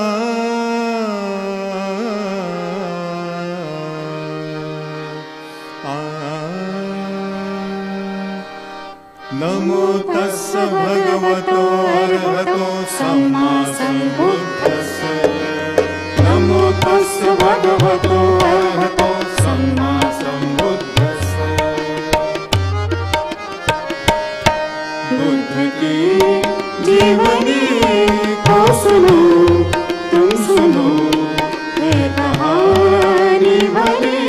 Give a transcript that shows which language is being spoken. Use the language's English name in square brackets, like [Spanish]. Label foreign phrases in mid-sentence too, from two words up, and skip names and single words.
[Pali] नमो तस्स भगवतो अरहतो सम्मा सम्बुद्धस्स नमो तस्स भगवतो अरहतो सम्मा सम्बुद्धस्स [Hindi] बुद्ध की जीवनी को सुनो तुम सुनो ये कहानी भली